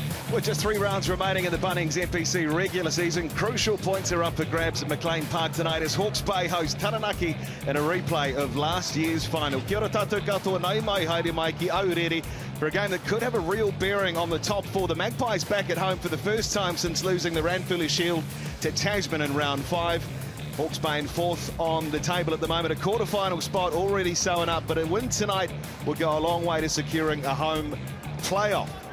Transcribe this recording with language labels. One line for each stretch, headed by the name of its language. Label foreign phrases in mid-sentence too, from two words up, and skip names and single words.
English: With just 3 rounds remaining in the Bunnings NPC regular season, crucial points are up for grabs at McLean Park tonight as Hawke's Bay host Taranaki in a replay of last year's final.
Māori: Kia ora tātou katoa, nei mai haere mai ki Aurere
English: for a game that could have a real bearing on the top 4. The Magpies back at home for the first time since losing the Ranfurly Shield to Tasman in round 5. Hawke's Bay in 4th on the table at the moment, a quarter-final spot already sewn up, but a win tonight will go a long way to securing a home playoff.